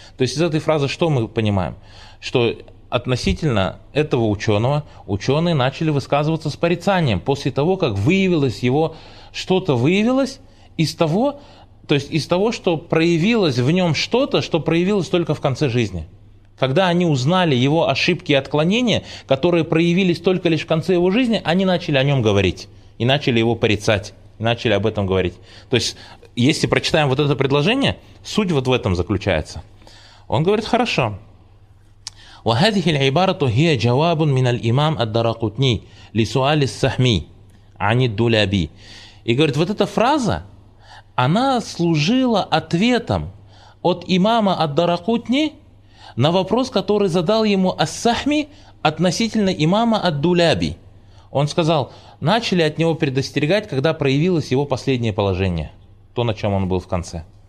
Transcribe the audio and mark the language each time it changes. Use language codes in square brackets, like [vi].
[ru] То есть, из этой фразы что мы понимаем? Что относительно этого ученого, ученые начали высказываться с порицанием после того, как выявилось его, что-то выявилось из того, то есть из того, что проявилось в нем что-то, что проявилось только в конце жизни. Когда они узнали его ошибки и отклонения, которые проявились только лишь в конце его жизни, они начали о нем говорить и начали его порицать, и начали об этом говорить. То есть, если прочитаем вот это предложение, суть вот в этом заключается. Он говорит, хорошо. [ar] وهذه العبارة هي جواب من الإمام الدارقطني لسؤال السهمي عن الدولابي. [ru] И говорит, вот эта фраза, она служила ответом от имама ад-Дарақутни на вопрос, который задал ему Ас-Сахми относительно имама Ад-Дуляби. Он сказал, начали от него предостерегать, когда проявилось его последнее положение, то, на чем он был в конце.